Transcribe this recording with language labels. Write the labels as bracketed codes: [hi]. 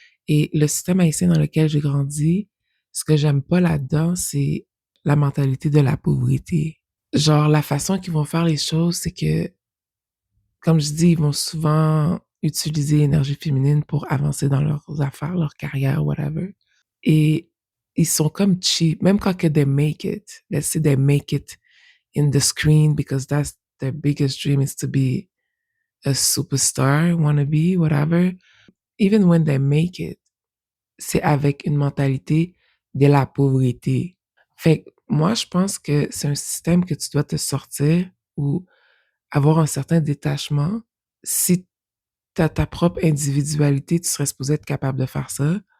[fr] Et le système haïtien dans lequel j'ai grandi, ce que j'aime pas là-dedans, c'est la mentalité de la pauvreté. Genre, la façon qu'ils vont faire les choses, c'est que, comme je dis, ils vont souvent utiliser l'énergie féminine pour avancer dans leurs affaires, leur carrière, whatever. Et ils sont comme cheap. Même quand que [en] they make it, let's say they make it in the screen because that's their biggest dream is to be a superstar, wannabe, whatever. Even when they make it, [fr] c'est avec une mentalité de la pauvreté. Fait que moi, je pense que c'est un système que tu dois te sortir ou avoir un certain détachement. Si tu as ta propre individualité, tu serais supposé être capable de faire ça.